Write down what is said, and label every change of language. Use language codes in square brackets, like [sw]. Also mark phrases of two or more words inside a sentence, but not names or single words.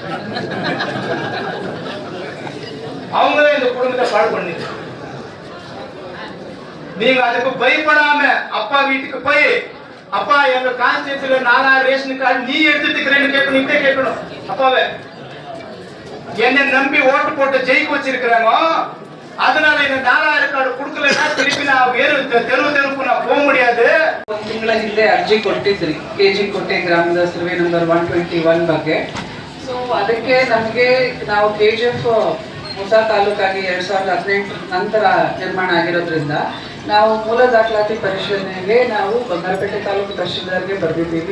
[ta] அவங்கதான் இந்த குடும்பத்தை பாடு பண்ணிட்டு, நீங்க அதுக்கு பயப்படாம அப்பா வீட்டுக்கு போய் அப்ப எங்க கான்ஸ்டியூன்சில 4 ரேஷன் கார்டு நீ எடுத்துக்கிறேன்னு கேட்கணும், இட்டே கேட்கணும். அப்பாவே என்ன நம்பி ஓட்டு போட்டு ஜெயிக்க வச்சிருக்கிறாங்க, அதனால இந்த 4000 கார்டு கொடுக்கலன்னா திருப்பி நான் வேறு தெருவுக்கு நான் போக முடியாது. [kn] ಒಂದು ತಿಂಗಳ ಹಿಂದೆ ಅರ್ಜಿ ಕೊಟ್ಟಿದ್ರಿ KG ಕೋಟೆ ಗ್ರಾಮದ ಸರ್ವೆ ನಂಬರ್ 121 ಬಗ್ಗೆ. ಸೊ ಅದಕ್ಕೆ ನಮಗೆ ನಾವು KGF ಹೊಸ ತಾಲೂಕಾಗಿ 2018 ನಂತರ ನಿರ್ಮಾಣ ಆಗಿರೋದ್ರಿಂದ ನಾವು ಮೂಲ ದಾಖಲಾತಿ ಪರಿಶೀಲನೆಗೆ ನಾವು ಬಂಗಾರಪೇಟೆ ತಾಲೂಕು ತಹಶೀಲ್ದಾರ್ಗೆ ಬರೆದಿದ್ದೀವಿ.